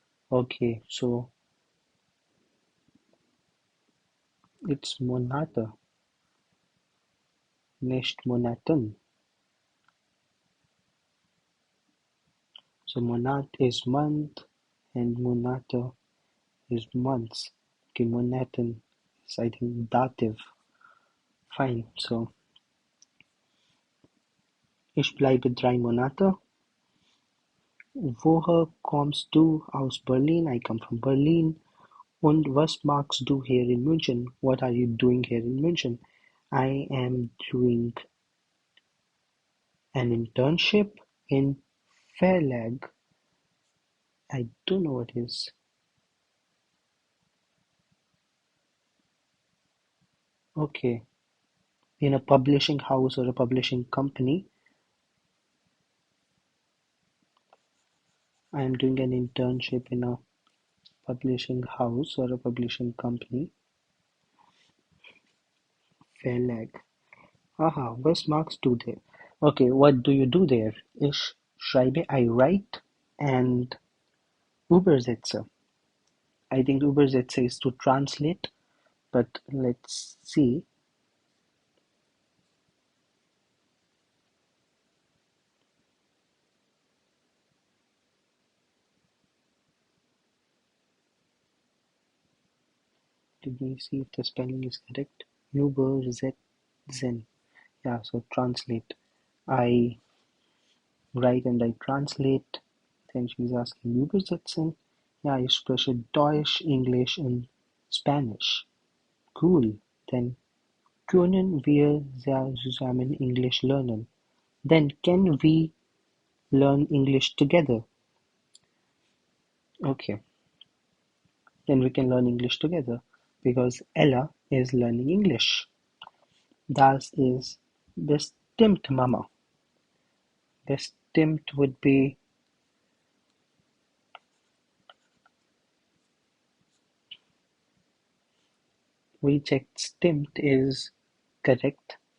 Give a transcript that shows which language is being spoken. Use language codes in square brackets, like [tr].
[en] Okay, so it's Monate, nicht Monaten. So Monat is month and Monate is months. Okay, Monaten is I think dative. [de] Fine, so ich bleibe 3 Monate. Woher kommst du aus Berlin? [en] I come from Berlin. [de] Und was machst du hier in München? [en] What are you doing here in München? I am doing an internship in Verlag. I don't know what it is. Okay, in a publishing house or a publishing company. I am doing an internship in a publishing house or a publishing company. Verlag. Aha, [de] was machst du [en] there? Okay, what do you do there? [de] Ich schreibe, [en] I write, and [de] übersetze. [en] I think übersetze is to translate, but let's see. Let me see if the spelling is correct. Übersetzen. Yeah, so translate. I write and I translate. Then she's asking [de] übersetzen. Ja, ich spreche Deutsch, English und Spanish. Cool. Then können wir zusammen English lernen? [en] Then can we learn English together? Okay. Then we can learn English together because Ella is learning English. [de] Das ist bestimmt Mama. [en] Bestimmt would be we checked stimmt is correct.